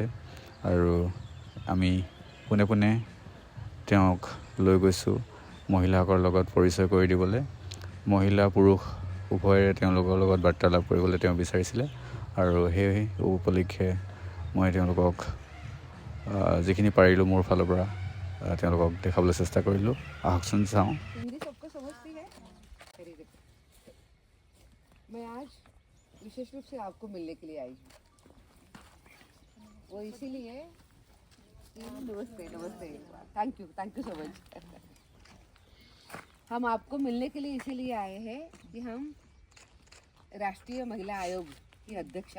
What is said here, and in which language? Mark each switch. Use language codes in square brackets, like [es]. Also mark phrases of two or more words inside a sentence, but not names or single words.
[as] আৰু আমি পোনে পোনে তেওঁক লৈ গৈছোঁ মহিলাসকলৰ লগত পৰিচয় কৰি দিবলৈ। মহিলা পুৰুষ উভয়ৰে তেওঁলোকৰ লগত বাৰ্তালাপ কৰিবলৈ তেওঁ বিচাৰিছিলে। আৰু সেই উপলক্ষে মই তেওঁলোকক যিখিনি পাৰিলোঁ মোৰ ফালৰ পৰা তেওঁলোকক দেখাবলৈ চেষ্টা কৰিলোঁ। আহকচোন চাওঁ। [hi] हिंदी सबको समझती है? मैं आज विशेष रूप से आपको मिलने के लिए आई हूँ। वो इसीलिए नमस्ते नमस्ते, [en] thank you so much. [hi] हम आपको मिलने के लिए इसीलिए आए हैं कि हम राष्ट्रीय महिला आयोग की अध्यक्षा